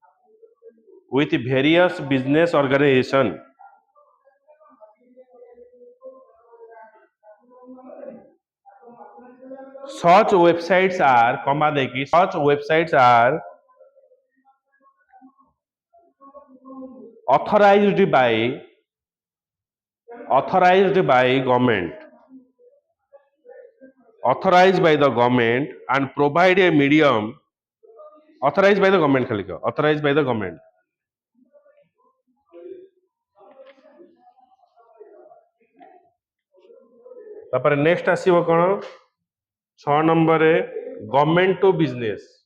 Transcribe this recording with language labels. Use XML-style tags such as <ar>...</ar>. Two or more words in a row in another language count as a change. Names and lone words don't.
<en>Such websites are authorized by the government and provide a medium. Authorized by the government</en> <or>ଖାଲି କହ,</or> <en>authorized by the government.</en> <or>ତାପରେ ନେକ୍ସଟ ଆସିବ କ'ଣ, 6 ନମ୍ବରରେ</or> <en>government to business.</en>